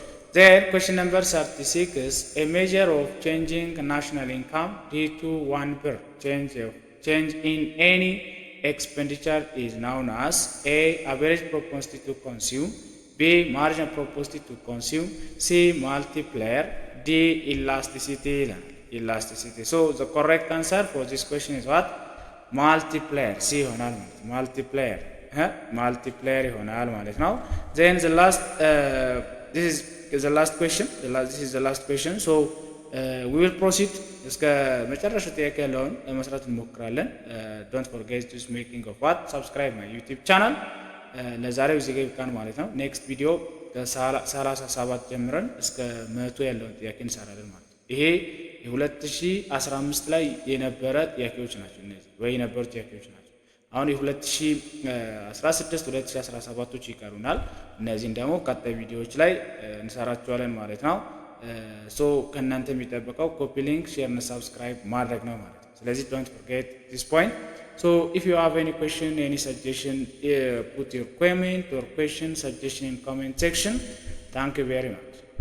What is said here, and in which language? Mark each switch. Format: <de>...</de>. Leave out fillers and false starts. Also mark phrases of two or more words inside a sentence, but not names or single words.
<en>then question number 36 a measure of changing national income due to one per change in any expenditure is known as A. Average propensity to consume, B. Marginal propensity to consume, C. Multiplier, D. Elasticity. Elasticity. So the correct answer for this question is what? Multiplier.</en> <am>C ይሆናል ማለት multiplier.</am> <en>Multiplier</en> <am>ይሆናል ማለት ነው።</am> <en>Then the last this is the last question. This is the last question. So we will proceed</en> <am>እስከ መጨረሻው ጥያቄ ያለውን ለመስራት እንሞክራለን።</am> <en>Don't forget to making of what? Subscribe my YouTube channel.</en> <am>ለዛሬው እዚህ ጋር ይብቃን ማለት ነው።</am> <en>next video</en> <am>ከ37 ጀምረን እስከ 100 ያለውን ጥያቄ እንሰራለን ማለት ነው። ይሄ የ2015 ላይ የነበረ ጥያቄዎች ናቸው እነዚህ ወይ የነበሩ ጥያቄዎች ናቸው። አሁን የ2016 2017ቶች ይቀሩናል። እነዚህን ደግሞ ቀጣይ ቪዲዮዎች ላይ እንሰራቸዋለን ማለት ነው። ሶ ከእናንተ የሚጠበቀው</am> <en>copy link፣</en> <am>ሼር እና ሰብስክራይብ ማድረግ ነው ማለት ነው። ስለዚህ</am> <en>don't forget this point. So if you have any question, any suggestion, put your comment or question, suggestion in comment section. Thank you very much.</en>